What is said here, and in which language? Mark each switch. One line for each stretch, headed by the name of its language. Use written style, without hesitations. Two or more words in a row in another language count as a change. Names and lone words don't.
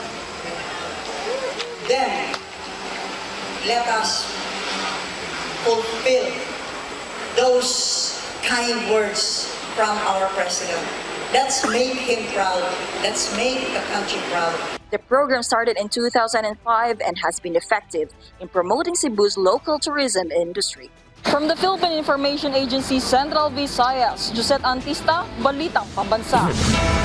English: Then, let us fulfill those kind words from our President. Let's make him proud. Let's make the country proud. The program started in 2005 and has been effective in promoting Cebu's local tourism industry. From the Philippine Information Agency Central Visayas, Josette Antista, Balitang Pambansa.